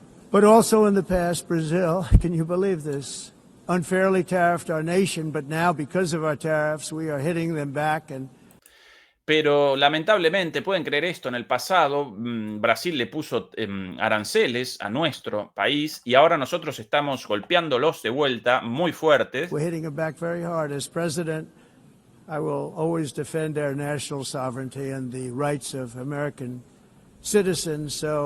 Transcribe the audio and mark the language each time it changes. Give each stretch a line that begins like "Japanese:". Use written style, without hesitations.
English: But also in the past, Brazil, can you believe this, unfairly tariffed our nation, but now because of our tariffs, we are hitting them back.
Spanish: Pero lamentablemente, pueden creer esto, en el pasado Brasil le puso aranceles a nuestro país y ahora nosotros estamos golpeándolos de vuelta muy fuertes.
English: We're hitting them back very hard. As president, I will always defend our national sovereignty and the rights of American citizens.